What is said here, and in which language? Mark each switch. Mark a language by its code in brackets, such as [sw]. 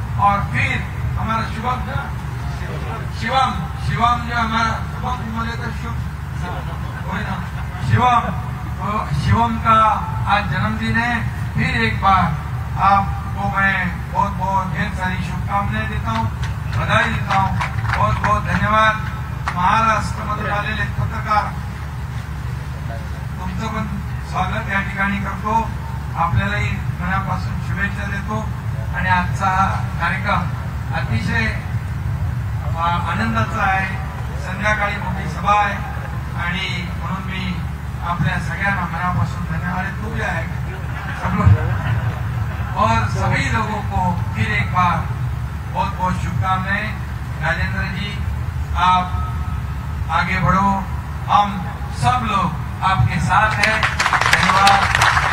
[hi] और फिर हमारा शिवम जो हमारा शिवम का आज जन्मदिन है। फिर एक बार आपको मैं बहुत बहुत ढेर सारी शुभकामनाएं देता हूँ, बधाई देता हूँ, बहुत बहुत धन्यवाद। [mr] महाराष्ट्रामध्ये आलेले पत्रकार, तुमचं पण स्वागत या ठिकाणी करतो, आपल्यालाही मनापासून शुभेच्छा देतो। आणि आजचा हा कार्यक्रम अतिशय आनंदाचा आहे, संध्याकाळी मोठी सभा आहे आणि म्हणून मी आपल्या सगळ्यांना मनापासून धन्यवाद देतो [hi] है सब लोग और सभी लोगों को फिर एक बार बहुत बहुत शुभकामनाएं। राजेंद्र जी, आप आगे बढ़ो, हम सब लोग आपके साथ हैं। धन्यवाद।